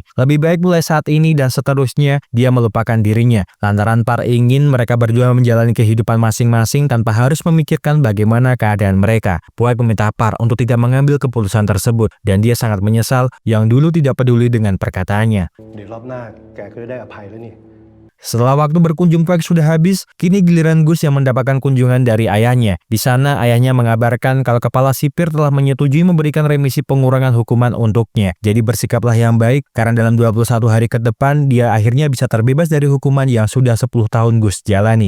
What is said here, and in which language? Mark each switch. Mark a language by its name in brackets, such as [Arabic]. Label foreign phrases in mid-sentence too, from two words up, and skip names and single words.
[Indonesian] Lebih baik mulai saat ini dan seterusnya dia melupakan dirinya, lantaran Par ingin mereka berdua menjalani kehidupan masing-masing tanpa harus memikirkan bagaimana keadaan mereka. Puek meminta Par untuk tidak mengambil keputusan tersebut dan dia sangat menyesal yang dulu tidak peduli dengan perkataannya. [Thai] เดี๋ยวรอบหน้าแกก็จะได้อภัยแล้วนี่ [Indonesian] Setelah waktu berkunjung Puek sudah habis, kini giliran Gus yang mendapatkan kunjungan dari ayahnya. Di sana ayahnya mengabarkan kalau kepala sipir telah menyetujui memberikan remisi pengurangan hukuman untuknya. Jadi bersikaplah yang baik karena dalam 21 hari ke depan dia akhirnya bisa terbebas dari hukuman yang sudah 10 tahun Gus jalani.